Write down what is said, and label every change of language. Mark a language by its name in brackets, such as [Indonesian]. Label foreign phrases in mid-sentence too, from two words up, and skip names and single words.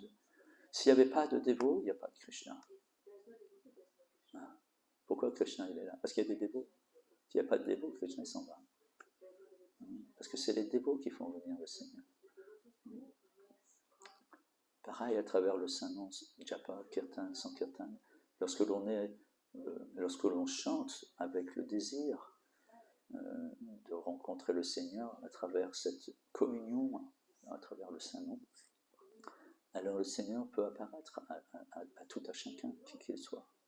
[French] S'il n'y avait pas de dévots, il n'y a pas de Krishna. Pourquoi Krishna il est là? Parce qu'il y a des dévots. S'il n'y a pas de dévots, Krishna s'en va. Parce que c'est les dévots qui font venir le Seigneur. Pareil à travers le saint nom, japa, kirtan, sankirtan, lorsque l'on chante avec le désir de rencontrer le Seigneur à travers cette communion, à travers le saint nom, alors le Seigneur peut apparaître à tout à chacun, qui qu'il soit.